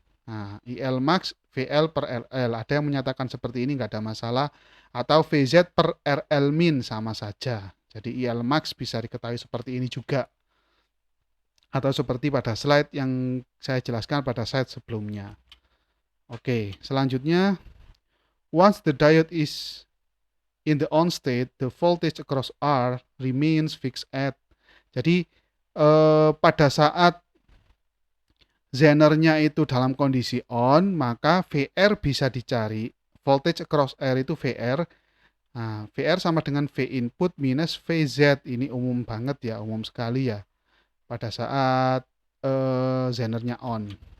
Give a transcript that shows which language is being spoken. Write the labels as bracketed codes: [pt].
[id] Nah, IL max VL per RL. Ada yang menyatakan seperti ini, nggak ada masalah. Atau VZ per RL min sama saja. Jadi IL max bisa diketahui seperti ini juga. Atau seperti pada slide yang saya jelaskan pada slide sebelumnya. Oke, selanjutnya, [en] once the diode is in the on state, the voltage across R remains fixed at. [id] Jadi pada saat Zenernya itu dalam kondisi on, maka VR bisa dicari. [en] Voltage across R [id] itu VR. Nah, VR sama dengan V input minus VZ. Ini umum banget ya, umum sekali ya. Pada saat Zenernya on.